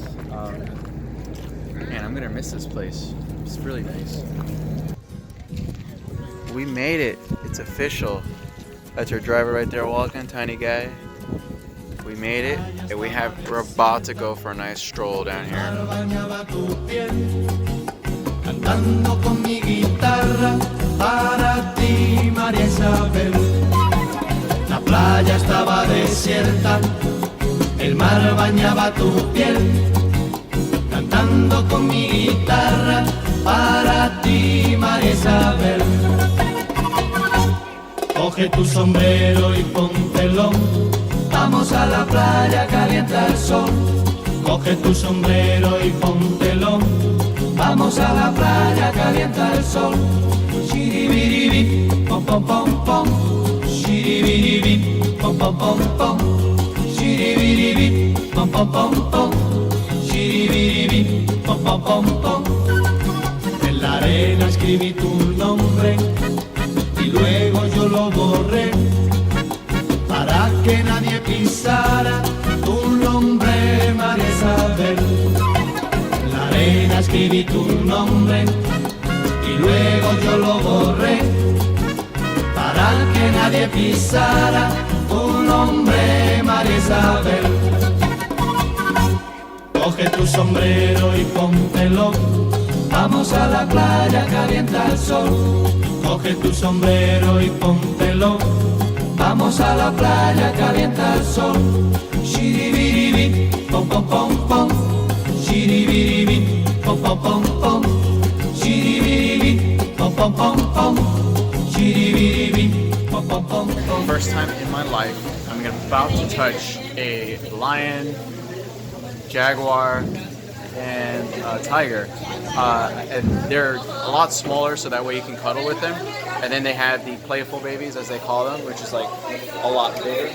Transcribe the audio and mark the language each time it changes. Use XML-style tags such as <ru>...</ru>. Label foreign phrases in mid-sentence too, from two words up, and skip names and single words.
<en>Man, I'm gonna miss this place. It's really nice. We made it. It's official. That's our driver right there walking, tiny guy. We made it, and we're about to go for a nice stroll down here.</en> <es>Cantando con mi guitarra para ti, María Isabel. La playa estaba desierta, el mar bañaba tu piel. Cantando con mi guitarra para ti, María Isabel. Coge tu sombrero y póntelo, vamos a la playa, calienta el sol. Coge tu sombrero y póntelo, vamos a la playa, calienta el sol. Shiribiribi, pom pom pom pom. Shiribiribi, pom pom pom pom. Shiribiribi, pom pom pom pom. Shiribiribi, pom pom pom pom. En la arena escribí tu nombre y luego yo lo borré para que nadie pisara tu nombre, María Isabel. En la arena escribí tu nombre y luego yo lo borré para que nadie pisara tu nombre, María Isabel. Coge tu sombrero y póntelo, vamos a la playa, calienta el sol. Coge tu sombrero y póntelo, vamos a la playa, calienta el sol. Shiribiribi, pom pom pom pom. Shiribiribi, pom pom pom pom. Shiribiribi, pom pom pom pom. Shiribiribi, pom pom pom pom.</es> <en>First time in my life, I'm about to touch a lion, jaguar, and tiger. And they're a lot smaller, so that way you can cuddle with them. And then they have the playful babies, as they call them, which is like a lot bigger.</en>